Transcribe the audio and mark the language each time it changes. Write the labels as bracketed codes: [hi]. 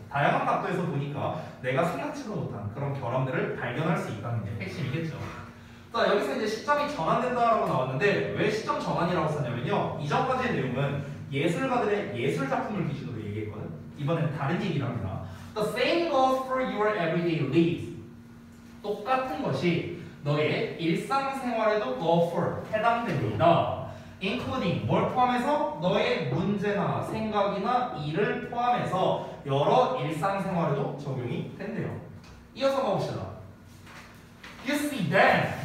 [ko] 다양한 각도에서 보니까 내가 생각지도 못한 그런 결함들을 발견할 수 있다는 게 핵심이겠죠. 자, 여기서 이제 시점이 전환된다라고 나왔는데 왜 시점 전환이라고 썼냐면요. 이전까지의 내용은 예술가들의 예술 작품을 기준으로 얘기했거든. 이번엔 다른 얘기를 합니다. [en] The same goes for your everyday lives. [ko] 똑같은 것이 너의 일상생활에도 go for 해당됩니다. including 뭘 포함해서 너의 문제나 생각이나 일을 포함해서 여러 일상생활에도 적용이 된대요. 이어서 가봅시다. [en] You see them.